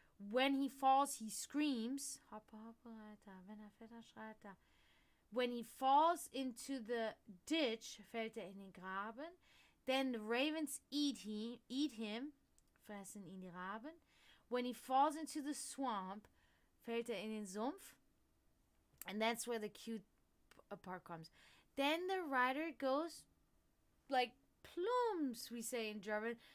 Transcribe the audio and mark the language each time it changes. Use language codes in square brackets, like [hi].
[en] When he falls, he screams. [de] Hoppe Hoppe Reiter, wenn fällt, dann schreit [en] When he falls into the ditch, [de] fällt in den Graben. [en] Then the ravens eat him, [de] fressen ihn die Raben. [en] When he falls into the swamp, [de] fällt in den Sumpf. [en] And that's where the cute part comes. Then the rider goes like plums, we say in German.